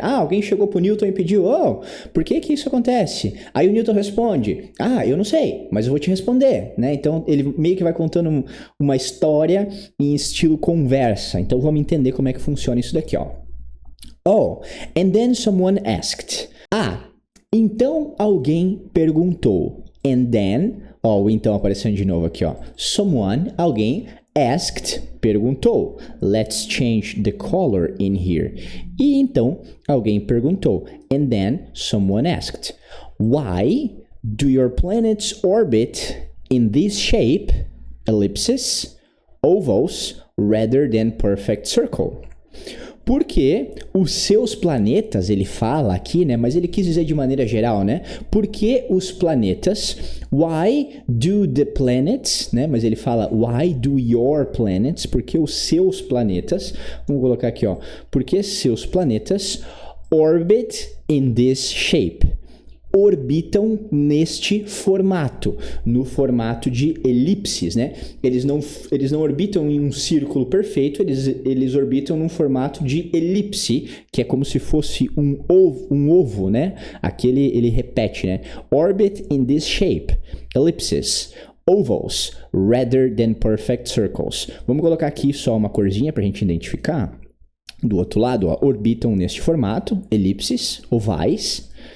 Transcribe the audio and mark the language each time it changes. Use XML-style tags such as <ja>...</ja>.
<pt>Ah, alguém chegou pro Newton e pediu, por que isso acontece? Aí o Newton responde, eu não sei, mas eu vou te responder, né? Então ele meio que vai contando uma história em estilo conversa. Então vamos entender como é que funciona isso daqui, ó.</pt> <en>Oh, and then someone asked.</en> <pt>Então alguém perguntou.</pt> <en>And then,</en> <pt>então aparecendo de novo aqui, ó. Someone, alguém, asked, perguntou.</pt> <en>Let's change the color in here.</en> <pt>E então alguém perguntou.</pt> <en>And then someone asked. Why do your planets orbit in this shape, ellipses, ovals, rather than perfect circle?</en> <pt>Porque os seus planetas, ele fala aqui, né? Mas ele quis dizer de maneira geral, né? Porque os planetas,</pt> <en>why do the planets,</en> <pt>né? Mas ele fala,</pt> <en>why do your planets?</en> <pt>Porque os seus planetas, vamos colocar aqui, ó. Porque seus planetas</pt> <en>orbit in this shape.</en> <pt>Orbitam neste formato, no formato de elipses, né? Eles não orbitam em um círculo perfeito, eles orbitam num formato de elipse, que é como se fosse um ovo, né? Aqui ele repete, né?</pt> <en>Orbit in this shape, ellipses, ovals, rather than perfect circles.</en> <pt>Vamos colocar aqui só uma corzinha pra gente identificar. Do outro lado, ó, orbitam neste formato, elipses, ovais.</pt>